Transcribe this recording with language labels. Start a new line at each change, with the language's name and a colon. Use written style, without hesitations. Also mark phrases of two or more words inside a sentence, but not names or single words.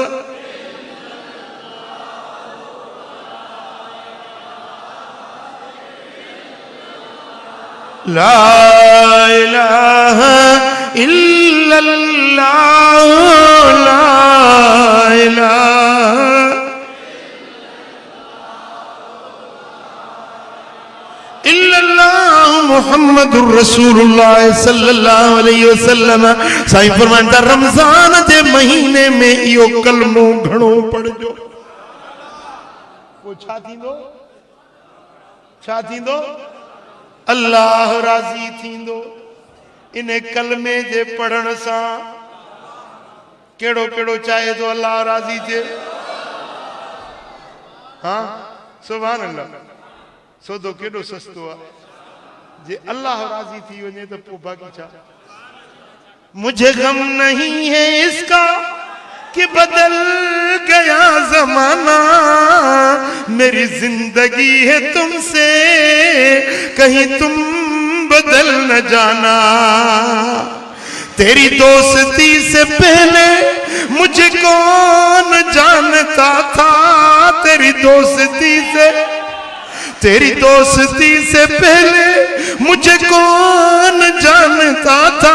Arabic: لا إله إلا الله، لا إله إلا الله محمد رسول الله صلى الله عليه وسلم.
Sindhi: साईं फरमाइनि था, रमजान जे महीने में इहो कलमो घणो पढ़जो। पोइ छा थींदो? छा थींदो? अल्लाह राज़ी थींदो। इन कलमे जे पढ़ण सां केड़ो केड़ो चाहे तो अल्लाह राज़ी थिए। ها
Arabic: سبحان الله
Sindhi: سودو ڪيڏو سستو آهي جي الله راضي ٿي وڃي ته پوءِ باقي ڇا.
Hindi: मुझे गम नहीं है इसका कि बदल गया जमाना, मेरी जिंदगी है तुमसे कहीं तुम बदल न जाना। तेरी दोस्ती से पहले मुझे कौन जानता था, तेरी दोस्ती से पहले मुझे कौन जानता था।